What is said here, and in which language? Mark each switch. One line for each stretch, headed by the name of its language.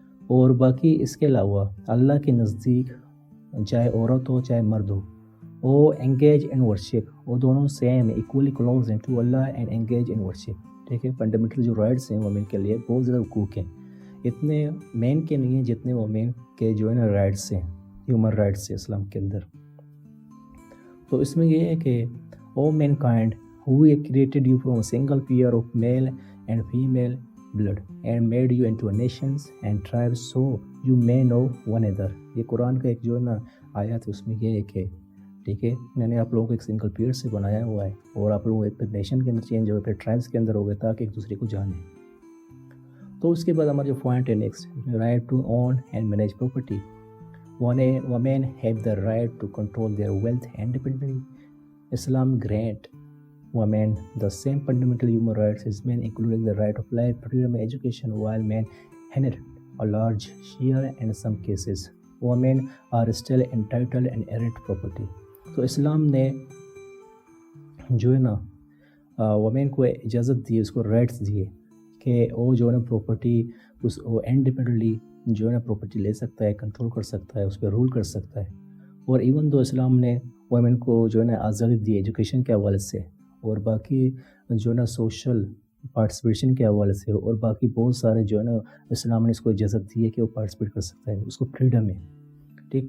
Hindi: और बाकी इसके अलावा अल्लाह के नज़दीक चाहे औरत हो चाहे मर्द हो, वो एंगेज इन वर्शिप, वो दोनों सेम है, इक्वली क्लोज हैं to Allah
English: and engage in worship,
Hindi: ठीक है। फंडामेंटल जो राइट्स हैं वुमेन के लिए बहुत ज़्यादा हुकूक हैं, इतने मैन के नहीं हैं जितने वुमेन के जो है ना राइट्स हैं, ह्यूमन राइट्स हैं इस्लाम के अंदर। तो इसमें ये है कि
English: O mankind who created you from a single pair of male and female blood and made you into nations and tribes so you may know one another।
Hindi: ये कुरान का एक जो है ना आयत है, उसमें ये है कि, ठीक है, मैंने आप लोगों को एक सिंगल पेयर से बनाया हुआ है, और आप लोग एक नेशन के अंदर चेंज हो गए, फिर ट्राइब्स के अंदर हो गए, ताकि एक दूसरे को जाने। तो उसके बाद हमारा जो पॉइंट है next,
English: Right to own and manage property. women have the right to control their wealth independently. Islam grant women the same fundamental human rights as men, including the right of life, freedom, and education, while men inherit a large share in some cases. Women are still entitled and inherit property.
Hindi: तो इस्लाम ने जो है ना women को इजाज़त दी, उसको rights दिए कि वो जो है ना प्रॉपर्टी वो इंडिपेंडेंटली जो है ना प्रॉपर्टी ले सकता है, कंट्रोल कर सकता है, उस पर रूल कर सकता है। और इवन दो इस्लाम ने वुमेन को जो है ना आज़ादी दी एजुकेशन के हवाले से, और बाकी जो है ना सोशल पार्टिसिपेशन के हवाले से, और बाकी बहुत सारे जो है ना इस्लाम ने इसको इजाज़त दी है कि वो पार्टिसिपेट कर सकता है, उसको फ्रीडम है, ठीक।